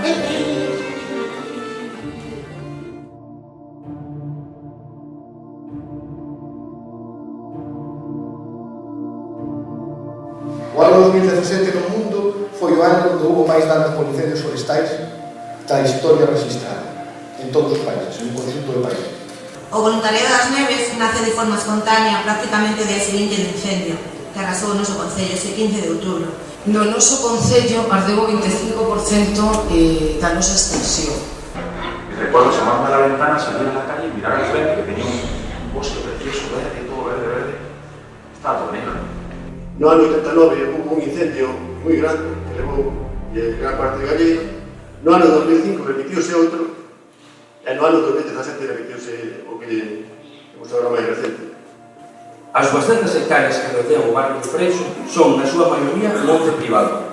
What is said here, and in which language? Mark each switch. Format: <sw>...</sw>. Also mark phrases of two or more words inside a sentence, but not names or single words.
<gl>O ano 2017 no mundo foi o ano onde houve máis danos por incendios forestais da historia registrada en todos os países,</gl> <es>en un conjunto de países.</es> <gl>O voluntariado das neves nace de forma espontánea prácticamente de seguinte do incendio, que arrasou o noso concello ese 15 de outubro. No noso concello ardeu o 25% da nosa extensión.</gl> <es>Recuerdo asomarme a la ventana, salir a la calle y mirar al frente que tenía un bosque precioso, verde, todo verde, verde. Estaba todo negro.</es> <gl>No ano 89 hubo un incendio moi grande que levou gran parte de Gallego. No ano 2005 repitiose outro e no ano 2017 repitiose o que temos agora máis recente. As 200 hectáreas que rodean o barrio de Freixo son, na súa maioría, monte privado.</gl>